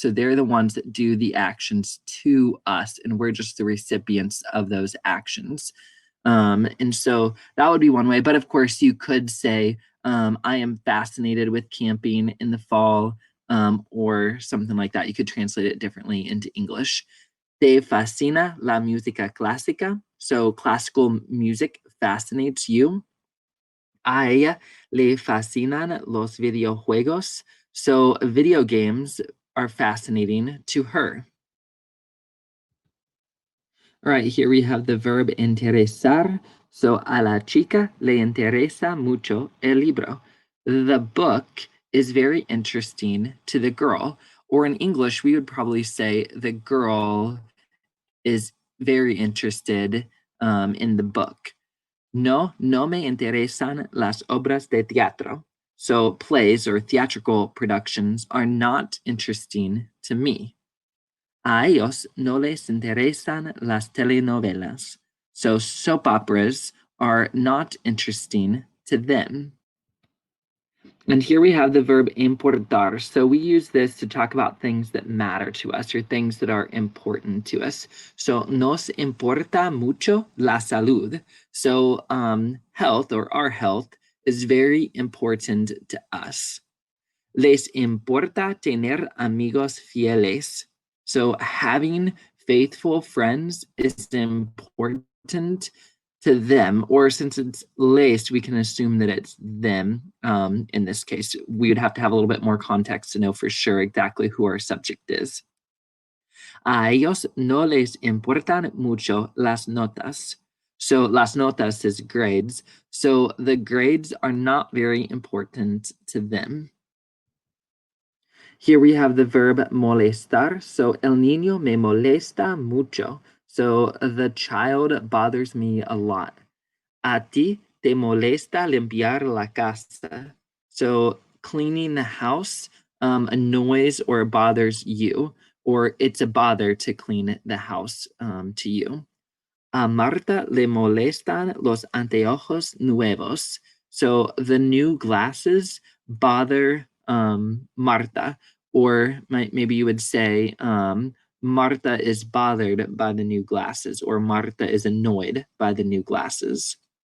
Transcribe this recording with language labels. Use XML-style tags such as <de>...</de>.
<en>So they're the ones that do the actions to us, and we're just the recipients of those actions. And so that would be one way. But of course, you could say I am fascinated with camping in the fall, or something like that. You could translate it differently into English.</en> <es>Te fascina la música clásica.</es> <en>So classical music fascinates you.</en> <es>A ella le fascinan los videojuegos.</es> <en>So video games are fascinating to her. All right, here we have the verb interesar.</en> <es>So a la chica le interesa mucho el libro.</es> <en>The book is very interesting to the girl. Or in English, we would probably say the girl is very interested in the book.</en> <es>No me interesan las obras de teatro.</es> <en>So plays or theatrical productions are not interesting to me.</en> <es>A ellos no les interesan las telenovelas.</es> <en>So soap operas are not interesting to them. And here we have the verb importar. So we use this to talk about things that matter to us or things that are important to us.</en> <es>So nos importa mucho la salud.</es> <en>So health or our health is very important to us.</en> <es>Les importa tener amigos fieles.</es> <en>So having faithful friends is important to them, or since it's les, we can assume that it's them. In this case, we would have to have a little bit more context to know for sure exactly who our subject is.</en> <es>A ellos no les importan mucho las notas.</es> <en>So las notas is grades. So the grades are not very important to them. Here we have the verb molestar.</en> <es>So el niño me molesta mucho.</es> <en>So the child bothers me a lot.</en> <es>A ti te molesta limpiar la casa.</es> <en>So cleaning the house annoys or bothers you, or it's a bother to clean the house to you.</en> <es>A Marta le molestan los anteojos nuevos.</es> <en>So the new glasses bother Marta, or maybe you would say Marta is bothered by the new glasses, or Marta is annoyed by the new glasses.</en>